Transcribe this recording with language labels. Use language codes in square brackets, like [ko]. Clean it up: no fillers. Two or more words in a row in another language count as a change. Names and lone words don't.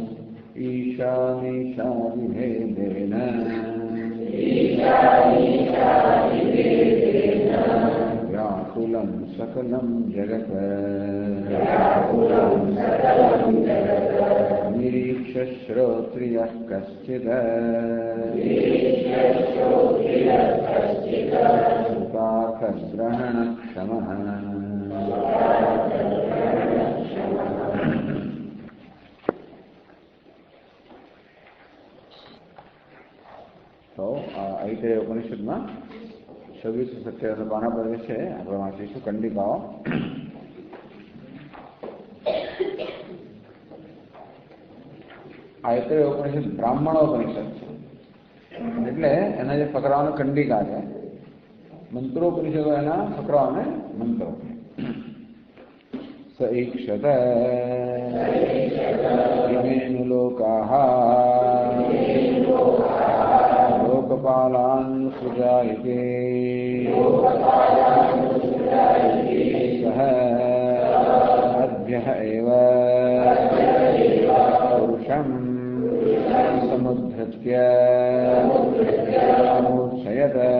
[sa] ईशानीशादिभेदेन व्याकुलं सकलं जगत् निरीक्ष्य श्रोत्रियः कश्चित् उपार्थग्रहणक्षमः। [gu] तो ऐतरेय उपनिषदમાં 26-27 પાના પર છે આપણે વાંચીશું કંડિકાઓ. ऐतरेय उपनिषद બ્રાહ્મણોપનિષદ છે એટલે એના જે ફકરાઓને કંડિકા છે. મંત્રોપનિષદો એના ફકરાઓને મંત્રો. [sa] स ईक्षत इमेनु लोकाः लोकपालान् सृजायते सः अद्भ्यः एव पुरुषं समुद्धृत्य अमूर्छयत